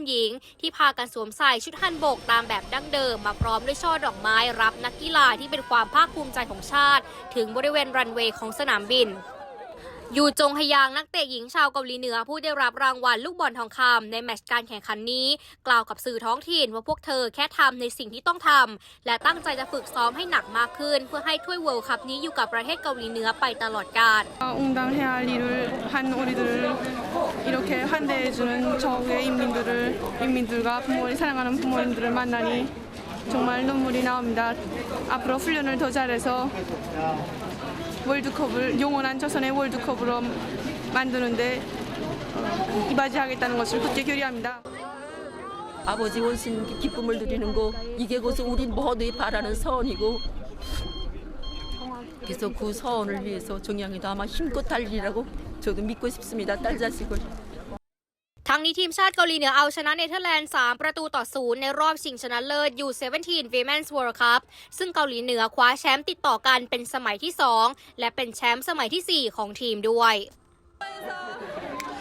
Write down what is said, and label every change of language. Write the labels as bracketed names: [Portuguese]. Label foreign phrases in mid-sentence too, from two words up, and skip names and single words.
[Thai] หญิงที่พากันสวมใส่ชุดฮันบกตามแบบดั้งเดิมมาพร้อมด้วยช่อดอกไม้รับนักกีฬาที่เป็นความภาคภูมิใจของชาติถึงบริเวณรันเวย์ของสนามบินยูจงฮยางนักเตะหญิงชาวเกาหลีเหนือผู้ได้รับรางวัลลูกบอลทองคำในแมตช์การแข่งขันนี้กล่าวกับสื่อท้องถิ่นว่าพวกเธอแค่ทำในสิ่งที่ต้องทำและตั้งใจจะฝึกซ้อมให้หนักมากขึ้นเพื่อให้ถ้วยเวิลด์คัพนี้อยู่กับประเทศเกาหลีเหนือไปตลอดกาล [Korean] 응당해야 할 일을 한 우리들을 이렇게 환대해주는 저의 인민들과 부모님 사랑하는 부모님들을 만나니 정말 눈물이 나옵니다. 앞으로 훈련을 더 잘해서 월드컵을 영원한 조선의 월드컵으로 만드는데 이바지하겠다는 것을 굳게 결의합니다. 아버지 원신 기쁨을 누리는 거 이게 고서 우리 모두의 바라는 서원이고 그래서 그 서원을 위해서 정양이도 아마 힘껏 달리라고 저도 믿고 싶습니다. 딸 자식을. [Thai] ทั้งนี้ทีมชาติเกาหลีเหนือเอาชนะเนเธอร์แลนด์3-0ในรอบชิงชนะเลิศ U17 Women's World Cup ซึ่งเกาหลีเหนือคว้าแชมป์ติดต่อกันเป็นสมัยที่2และเป็นแชมป์สมัยที่4ของทีมด้วย